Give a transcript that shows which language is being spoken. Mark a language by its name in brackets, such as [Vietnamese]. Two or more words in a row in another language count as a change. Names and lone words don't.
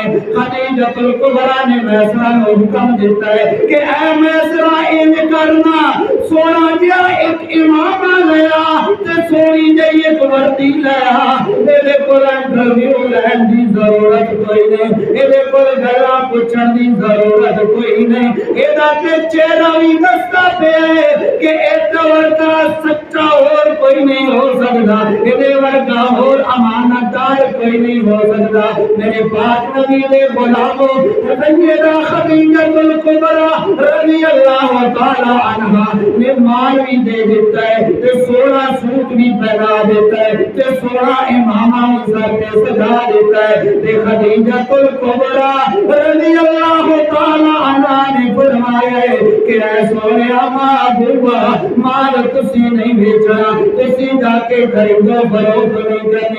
[Punjabi] خدیجۃ الکبریٰ نے میسرہ کو حکم دیتا ہے کہ اے میسرہ انج کرنا، سونا جیا ایک امامہ لیا تے سونی جی ایک وردی لیا، میرے کول انٹرویو لین دی ضرورت کوئی نہیں، میرے کول گلا پوچھن دی ضرورت کوئی نہیں، ایدا تے چہرہ بھی دستا پہ ہے کہ ایدہ ورگا سچا اور کوئی نہیں ہو سکتا، ایدے ورگا اور امانتدار کوئی نہیں ہو سکتا۔ میرے پاک نبی دے غلاموں، سیدہ خدیجۃ الکبریٰ [Arabic] رضی اللہ تعالی عنہا [Punjabi] نے مال بھی دے دیتا ہے تے سونا سوٹ بھی پہنا دیتا ہے تے سونا امامہ سر پہ سجا دیتا ہے تے خدیجۃ الکبریٰ [Arabic] رضی اللہ تعالی عنہا [Punjabi] نے فرمایا ہے کہ اے سونیا محبوبہ، مال تسی نہیں بیچنا، تسی جا کے خریدو فروخت نہیں کرنی۔